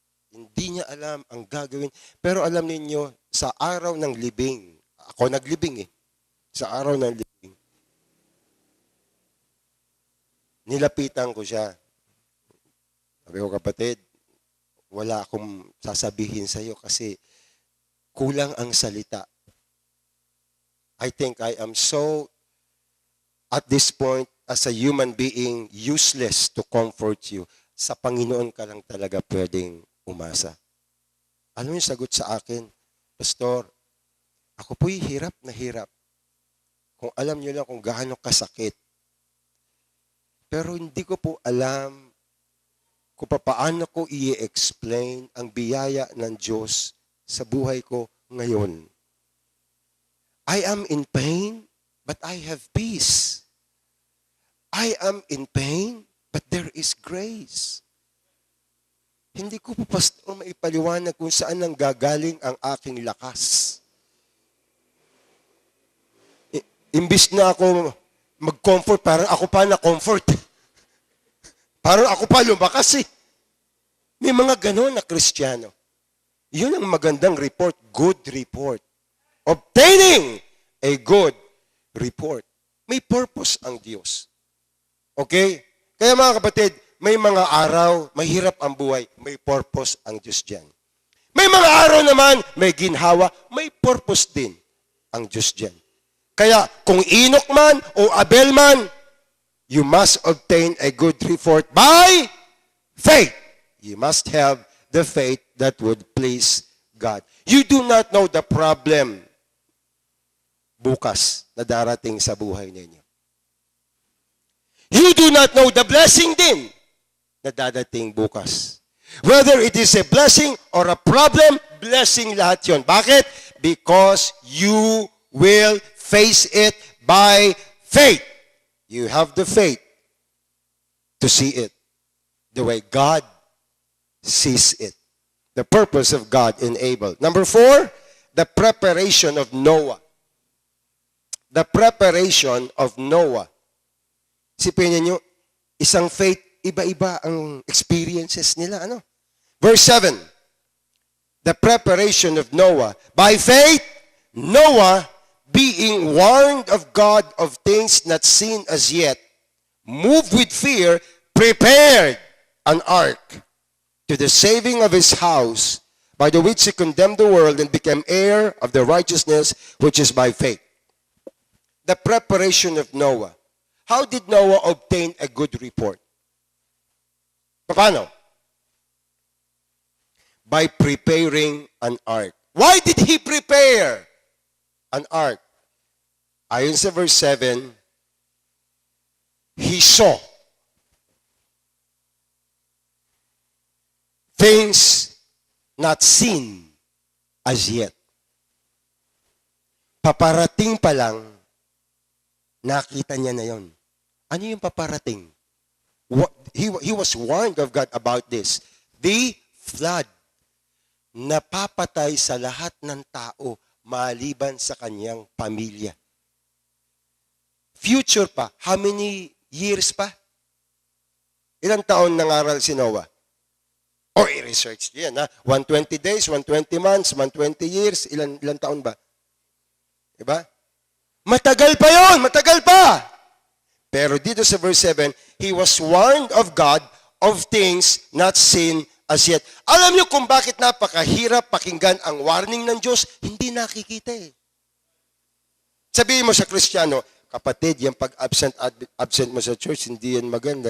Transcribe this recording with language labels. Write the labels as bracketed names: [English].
[Filipino] Hindi niya alam ang gagawin. Pero alam ninyo, sa araw ng libing, ako naglibing eh, sa araw ng libing, nilapitan ko siya. Sabi ko, kapatid, wala akong sasabihin sa iyo kasi kulang ang salita. [English] I think I am so, at this point, as a human being, useless to comfort you. [Filipino] Sa Panginoon ka lang talaga pwedeng umasa. Ano yung sagot sa akin? Pastor, ako po'y hirap na hirap. Kung alam niyo lang kung gaano kasakit. Pero hindi ko po alam kung paano ko i-explain ang biyaya ng Diyos sa buhay ko ngayon. [English] I am in pain, but I have peace. I am in pain, but there is grace. [Filipino] Hindi ko po, pastor, maipaliwanag kung saan nang gagaling ang aking lakas. Imbis na ako mag-comfort, parang ako pa na-comfort. Parang ako pa lumakas eh. May mga ganon na Kristiyano. Yun ang magandang report, [English] good report. Obtaining a good report. [Filipino] May purpose ang Diyos. Okay? Kaya mga kapatid, may mga araw, mahirap ang buhay, may purpose ang Diyos dyan. May mga araw naman, may ginhawa, may purpose din ang Diyos dyan. Kaya kung Enoch man o Abel man, [English] you must obtain a good report by faith. You must have the faith that would please God. You do not know the problem [Filipino] bukas na darating sa buhay ninyo. [English] You do not know the blessing [Filipino] din na dadating bukas. [English] Whether it is a blessing or a problem, blessing [Filipino] lahat yon. Bakit? [English] Because you will face it by faith. You have the faith to see it the way God sees it. The purpose of God enabled. Number 4, the preparation of Noah. The preparation of Noah. [Filipino] Sipin niyo, isang faith, iba-iba ang experiences nila. [English] Ano? Verse 7, the preparation of Noah. By faith, Noah, being warned of God of things not seen as yet, moved with fear, prepared an ark to the saving of his house, by the which he condemned the world and became heir of the righteousness which is by faith. The preparation of Noah. How did Noah obtain a good report? Paano? By preparing an ark. Why did he prepare an ark? [Filipino] Ayon sa [English] verse 7, he saw things not seen as yet. [Filipino] Paparating pa lang, nakita niya na yon. Ano yung paparating? [English] He was warned of God about this. The flood. [Filipino] Napapatay sa lahat ng tao maliban sa kanyang pamilya. Future pa. [English] How many years [Filipino] pa? Ilang taon nangaral si Noah? O i-research yan, ha? 120 days, 120 months, 120 years, ilang taon ba? Diba? Matagal pa yon, matagal pa! Pero dito sa [English] verse 7, he was warned of God of things not seen as yet. [Filipino] Alam niyo kung bakit napakahirap pakinggan ang warning ng Diyos? Hindi nakikita eh. Sabihin mo sa Kristiyano, kapatid, yung pag-absent mo sa church, hindi yan maganda.